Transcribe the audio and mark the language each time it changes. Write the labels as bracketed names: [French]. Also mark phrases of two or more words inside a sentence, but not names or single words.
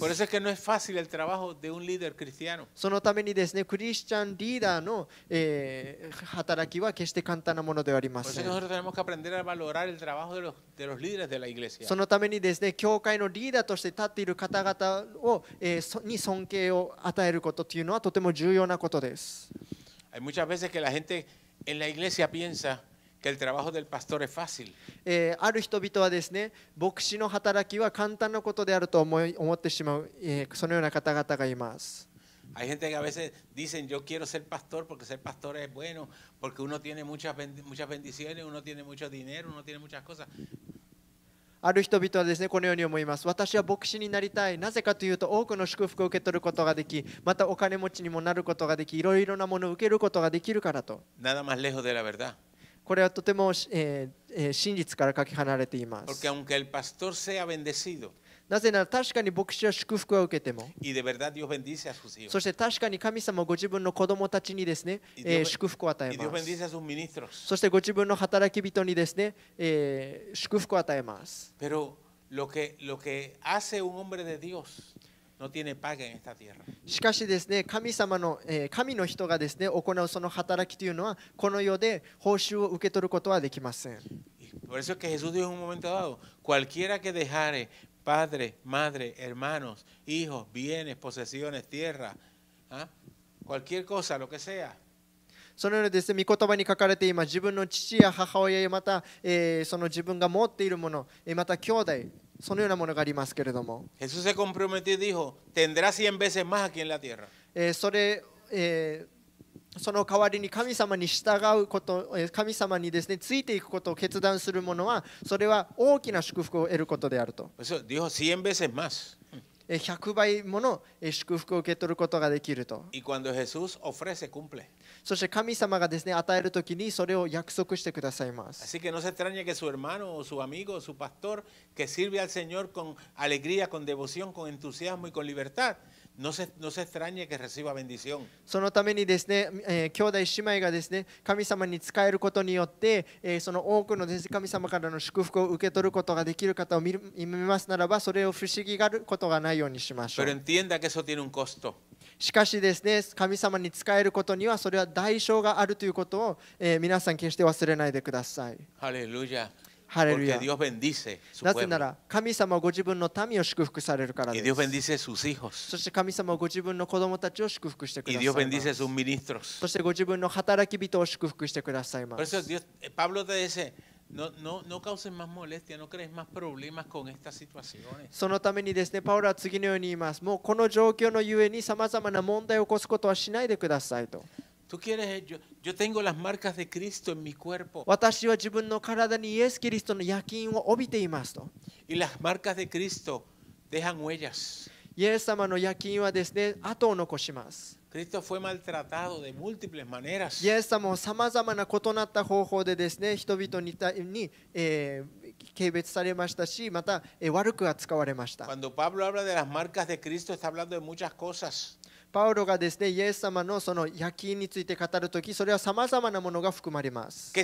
[Spanish] Por eso es que no es fácil el trabajo de un líder cristiano. [Japanese] そのためにですね、クリスチャンリーダーの、働きは決して簡単なものではありま [Spanish] Por eso [Japanese] せ [Spanish] es que [Japanese] ん。 [Spanish] nosotros tenemos que aprender a valorar el trabajo de los líderes de la iglesia. [Japanese] そのためにですね、教会のリーダーとして立っている方々を、に尊敬を与えることというのはとても重要なことです。 [Spanish] Hay muchas veces que la gente en la iglesia piensa que el trabajo del pastor es fácil. [Japanese] ある人々はですね、牧師の働きは簡単なことであると思ってしまう、そのような方々がいます。 [Spanish] Hay gente que a veces dicen yo quiero ser pastor porque ser pastor es bueno, porque uno tiene muchas bendiciones, uno tiene mucho dinero, uno tiene muchas cosas. [Japanese] ある人々はですね、このように思います。私は牧師になりたい。なぜかというと、多くの祝福を受け取ることができ、またお金持ちにもなることができ、いろいろなものを受けることができるからと。 [Spanish] Nada más lejos de la verdad. [Japanese] これはとても、真実からかけ離れています。 [Spanish] Porque aunque el pastor sea bendecido, [Japanese] なぜなら確かに牧師は祝福を受けても、 [Spanish] y de verdad Dios bendice a sus hijos, [Japanese] そして確かに神様ご自分の子供たちにですね、祝福を与え [Spanish] y Dios [Japanese] ます。 [Spanish] bendice a sus ministros. [Japanese] そしてご自分の働き人にですね、祝福を与えます。 [Spanish] Pero lo que hace un hombre de Dios no tiene paga en esta tierra. [Japanese] しかしですね、神の人がですね、行うその働きというのは、この世で報酬を受け取ることはできません。 [Spanish] Y por eso es que Jesús dijo en un momento dado, cualquiera que dejare padre, madre, hermanos, hijos, bienes, posesiones, tierra, ¿ah? Cualquier cosa, lo que sea, [Japanese] そのようにですね、御言葉に書かれて今、自分の父や母親やまた、その自分が持っているもの、また兄弟、そのようなものがありますけれども、 [Spanish] Jesús se comprometió y dijo, tendrá 100 veces más aquí en la tierra. [Japanese] その代わりに神様に従うこと、神様にですね、ついていくことを決断する者は、それは大きな祝福を得ることであると。 [Spanish] Eso dijo 100 veces más. [Japanese] 100 倍もの祝福を受け取ることができると。 [Spanish] Y cuando Jesús ofrece, cumple. [Japanese] そして神様がですね、与えるときにそれを約束してくださいます。 [Spanish] Así que no se extrañe que su hermano o su amigo o su pastor que sirve al Señor con alegría, con devoción, con entusiasmo y con libertad, no se extrañe que reciba bendición. [Japanese] そのためにですね、兄弟姉妹がですね、神様に仕えることによって、その多くのですね、神様からの祝福を受け取ることができる方を見ますならば、それを不思議があることがないようにしましょ [Spanish] Pero [Japanese] う。 [Spanish] entienda que eso tiene un costo. [Japanese] しかしですね、神様に仕えることにはそれは代償があるということを、皆さん決して忘れないでください。 [Spanish] Aleluya. [Japanese] ハレル [Spanish] Porque [Japanese] ヤ。 [Spanish] Dios bendice su [Japanese] なぜな [Spanish] pueblo. [Japanese] ら神様はご自分の民を祝福されるから [Spanish] Y [Japanese] で [Spanish] Dios [Japanese] す。 [Spanish] bendice sus hijos. [Japanese] そして神様はご自分の子供たちを祝福してく [Spanish] Y [Japanese] ださい [Spanish] Dios [Japanese] ま [Spanish] bendice [Japanese] す。 [Spanish] sus ministros. [Japanese] そしてご自分の働き人を祝福してくださいま [Spanish] Por eso [Japanese] す。 [Spanish] Pablo te dice, no causen más molestia, no crees más problemas con estas situaciones. [Japanese] そのためにですね、パウロは次のように言います。もうこの状況のゆえにさまざまな問題を起こすことはしないでくださいと。 [Spanish] Tú quieres, yo tengo las marcas de Cristo en mi cuerpo. [Japanese] 私は自分の体にイエス・キリストの焼き印を帯びていますと。 [Spanish] Y las marcas de Cristo dejan huellas. [Japanese] イエス様の焼き印はですね、跡を残します。 [Spanish] Cristo fue maltratado de múltiples maneras. [Japanese] イエス様はさまざまな異なった方法でですね、人々に軽蔑されましたし、また悪く扱われました。 [Spanish] Cuando Pablo habla de las marcas de Cristo, está hablando de muchas cosas. [Japanese] パウロがですね、イエス様のその焼き印について語るとき、それはさまざまなものが含まれます。